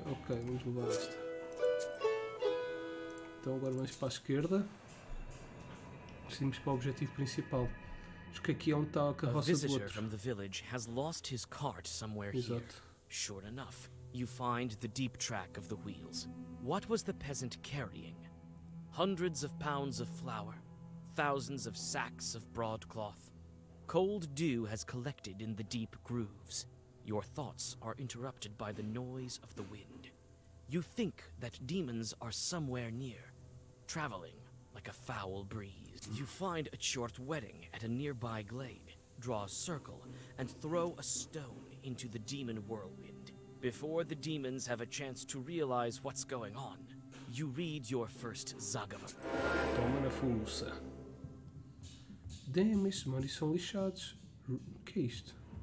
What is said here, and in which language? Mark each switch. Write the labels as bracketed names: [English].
[Portuguese] Ok, vamos levar esta. Então agora vamos para a esquerda. Seguimos para o objetivo principal. Acho que aqui é onde está a A carroça do [English] visitor [Portuguese] outro. [English] from the village has lost his cart somewhere here. [Portuguese] Exato. [English] Sure enough, you find the deep track of the wheels. What was the peasant carrying? Hundreds of pounds of flour, thousands of sacks of broadcloth. Cold dew has collected in the deep grooves. Your thoughts are interrupted by the noise of the wind. You think that demons are somewhere near, traveling like a foul breeze. You find a short wedding at a nearby glade, draw a circle, and throw a stone into the demon whirlwind. Before the demons have a chance to realize what's going on, you read your first Zagavan. [Portuguese] Toma na fuça. Damn, estes manos são lixados. O que é isto?